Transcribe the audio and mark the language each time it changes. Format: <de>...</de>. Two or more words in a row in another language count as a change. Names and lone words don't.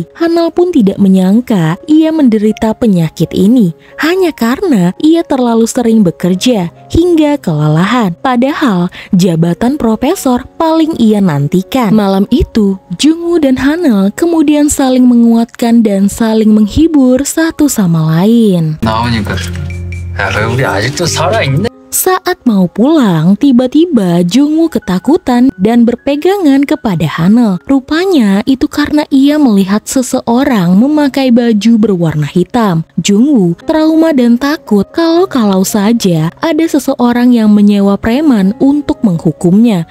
<id>Hanel pun tidak menyangka ia menderita penyakit ini hanya karena ia terlalu sering bekerja hingga kelelahan. Padahal jabatan profesor paling ia nantikan. Malam itu, Jungwoo dan Hanel kemudian saling menguatkan dan saling menghibur satu sama lain.</id> <ko>나오니까 야, 왜 우리 아직도 살아있네?</ko> <id>Saat mau pulang, tiba-tiba Jungwoo ketakutan dan berpegangan kepada Hanel. Rupanya itu karena ia melihat seseorang memakai baju berwarna hitam. Jungwoo trauma dan takut kalau saja ada seseorang yang menyewa preman untuk menghukumnya.</id>